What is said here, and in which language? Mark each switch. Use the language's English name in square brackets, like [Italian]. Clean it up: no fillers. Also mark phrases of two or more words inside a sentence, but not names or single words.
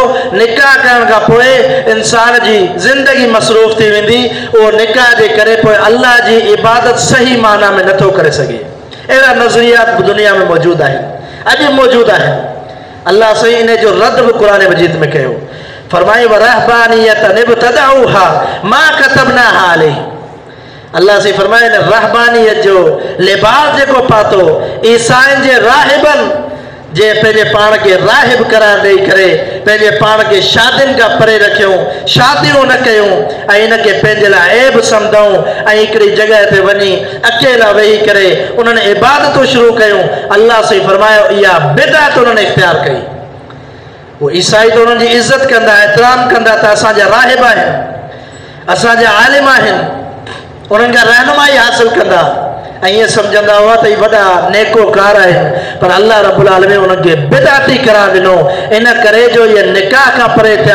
[Sindhi] निकाह करण खां पोइ इंसान जी ज़िंदगी मसरूफ़ थी वेंदी। उहो निकाह जे करे पोइ अल्लाह जी इबादत सही माना में नथो करे सघे। अहिड़ा नज़रियात बि दुनिया में मौजूदु आहिनि, अॼु मौजूदु आहिनि। अल्लाह सही इन जो रद्द बि क़ुरान मजीद में कयो। [Arabic] फरमाई ورهبانية ابتدعوها ما كتبناها عليه. [Sindhi] अल्लाह से फरमाए न रहबानियत जो लिबास जेको पातो ईसाइनि जे राहिबनि जे पंहिंजे पाण खे राहिब करार ॾेई करे पंहिंजे पाण खे शादियुनि खां परे रखियूं, शादियूं न कयूं ऐं इनखे पंहिंजे लाइ ऐब सम्झूं ऐं हिकिड़ी जॻह ते वञी अकेला वेही करे उन्हनि इबादतूं शुरू कयूं। अल्लाह से फरमायो इहा बिदअत उन्हनि इख़्तियार कई। वो ईसाई तो उन्हनि जी इज़त कंदा, एहतराम कंदा त असांजा राहिब आहिनि, असांजा आलिम आहिनि, उन्हनि खां रहनुमाई हासिल कंदा ऐं ईअं सम्झंदा हुआ त इहे वॾा नेकोकार आहिनि। पर अल्लाह [Arabic] رب العالمين [Sindhi] उन्हनि खे बिदअती करार ॾिनो। इन करे जो इहे निकाह खां परे थिया।